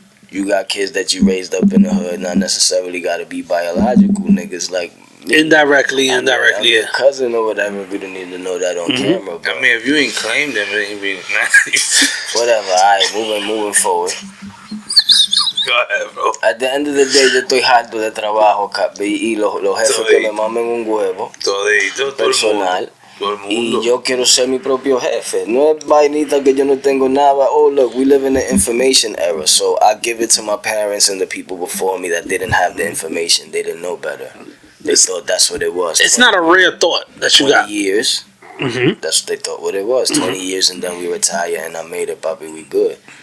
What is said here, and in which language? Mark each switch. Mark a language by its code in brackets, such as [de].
[en] You got kids that you raised up in the hood, not necessarily got to be biological niggas like me. Indirectly, yeah. Cousin or whatever, we don't need to know that on camera. But I mean, if you ain't claimed them, it ain't be whatever. Alright, moving forward. Go ahead, bro. At the end of the day, [es] yo estoy harto de trabajo, y los jefes que me mamen un huevo personal. Y yo quiero ser mi propio jefe. No es vainita que yo no tengo nada. [en] Oh, look, we live in the information era. So I give it to my parents and the people before me that didn't have the information. They didn't know better. They thought that's what it was. It's not a rare thought that you got. 20 years. That's what they thought what it was. 20 years and then we retire and I made it, papi, we good.